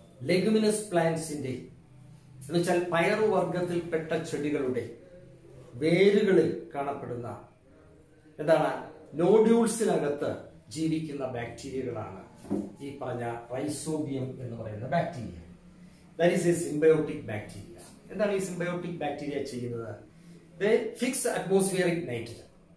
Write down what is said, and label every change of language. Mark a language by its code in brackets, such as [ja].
[ml] Leguminous പ്ലാന്റ്സിന്റെ എന്ന് വെച്ചാൽ പയറുവർഗത്തിൽപ്പെട്ട ചെടികളുടെ വേരുകളിൽ കാണപ്പെടുന്ന എന്താണ് നോഡ്യൂൾസിനകത്ത് ജീവിക്കുന്ന ബാക്ടീരിയകളാണ് ഈ പറഞ്ഞ റൈസോബിയം എന്ന് പറയുന്ന bacteria. [en] That is a symbiotic bacteria. [ml] എന്താണ് ഈ സിംബയോട്ടിക് ബാക്ടീരിയ ചെയ്യുന്നത്? [en] They fix atmospheric nitrogen.